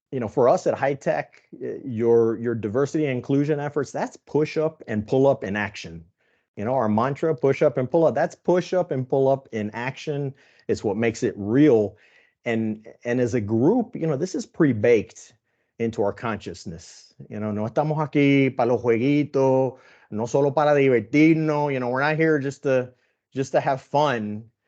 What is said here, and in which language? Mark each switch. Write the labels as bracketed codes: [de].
[en] For us at HITEC, your diversity and inclusion efforts, that's push up and pull up in action. Our mantra, push up and pull up, that's push up and pull up in action. It's what makes it real. And as a group, this is pre-baked into our consciousness. [es] No estamos aquí para los jueguitos, no solo para divertirnos. [en] We're not here just to have fun.